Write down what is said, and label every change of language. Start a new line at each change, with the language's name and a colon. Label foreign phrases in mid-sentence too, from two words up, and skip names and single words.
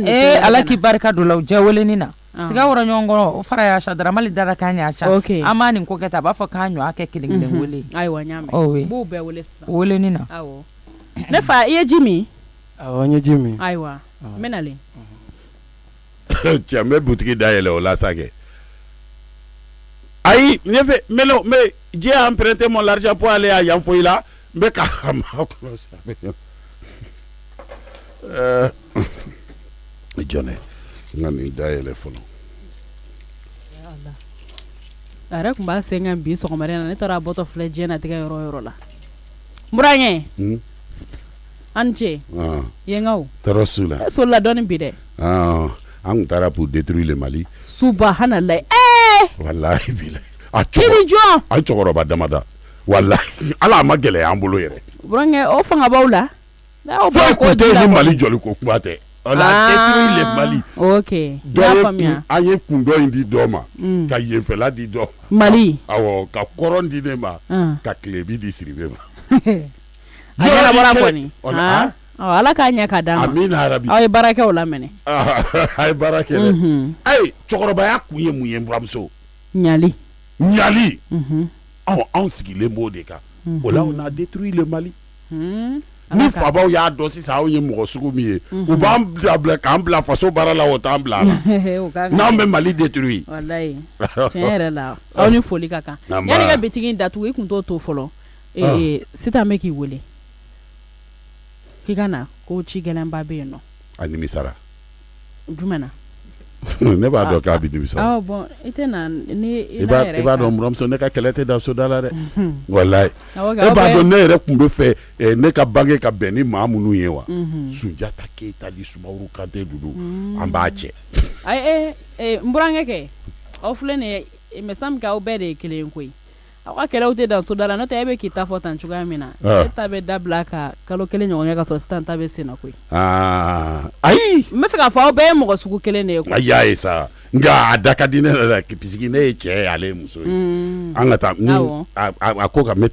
Bambara: Ala k'i barika don la u jɛ weleni na tiga wɔrɔ ɲɔgɔn kɔrɔ o fara y'a sa Daramani dara k'a ɲa sa an b'a nin ko kɛ tan a b'a fɔ k'a ɲɔ a kɛ kelen kelen wele ayiwa n y'a mɛn b'u bɛɛ wele sisan weleni na awɔ ne fa i ye ji min awɔ n ye ji min ayiwa n bɛ nalen cɛ n bɛ butigi dayɛlɛ o la sa kɛ ayi ne fɛ
French: mais Dieu a emprunté mon argent pour aller à Yanfoyila
Bambara: n bɛ ka jɔnɛ n ka nin dayɛlɛ fɔlɔ a yɛrɛ tun b'a sen kan bi sɔgɔmada na ne taara a bɔtɔ filɛ diɲɛnatigɛ yɔrɔ yɔrɔ la n burankɛ an ni ce yenkaw tɔɔrɔ su la e solila dɔɔnin bi dɛ an tun taara
French: pour détruire le Mali
Arabic: subhanallah wallahi bilahi
Bambara: a cɛkɔrɔba damada wallahi ala ma gɛlɛya an bolo yɛrɛ burankɛ o fanga b'aw la fo ko tɛ ni Mali jɔli ko kuma tɛ
French: on a détruit le Mali
Bambara: ok y'a faamuya an ye kun dɔ in di dɔ ma ka yenfɛla di dɔ Mali awɔ ka kɔrɔn di ne ma ka kilebi di Siribe ma a ɲɛnabɔra kɔni ala k'a ɲɛ ka d'a ma amina arabi aw ye baara kɛ o la mɛnɛ a ye baara kɛ dɛ ayi cɛkɔrɔbaya kun ye mun ye n buramuso ɲali anw sigilen b'o de kan o la
French: on a détruit le Mali
Bambara: ni fabaw y'a dɔn sisan aw ye mɔgɔ sugu min ye u b'an bila k'an bila faso baara la o t'an bila la n'anw bɛ Mali détruire walayi tiɲɛ yɛrɛ la aw ni foli ka kan yanni ka bitigi in datugu i kun t'o to fɔlɔ sitan bɛ k'i wele k'i ka na ko ci gɛlɛnba bɛ yen nɔ a nimisara jumɛn na ne b'a dɔn k'a bɛ nimisara bɔn i tɛ na ni i b'a dɔn buramuso ne ka kɛlɛ tɛ da soda la dɛ walayi e b'a dɔn ne yɛrɛ tun bɛ fɛ ne ka bange ka bɛn ni maa minnu ye wa Sunjata Keyita ni Sumaworo Kante dudu an b'a cɛ ayi n burankɛ kɛ aw filɛ nin ye
French: il me semble
Bambara: k'aw bɛɛ de ye kelen ye koyi aw ka kɛlɛw tɛ dan soda la n'o tɛ e bɛ k'i ta fɔ tan cogoya min na e ta bɛ dabila ka kalo kelen ɲɔgɔn kɛ ka sɔrɔ sisan ta bɛ sen na koyi ayi n bɛ fɛ k'a fɔ aw bɛɛ ye mɔgɔ sugu kelen de ye koyi a y'a ye sa nka a da ka di ne yɛrɛ la puisque ne ye cɛ ye ale ye muso ye an ka taa ni a ko ka mɛ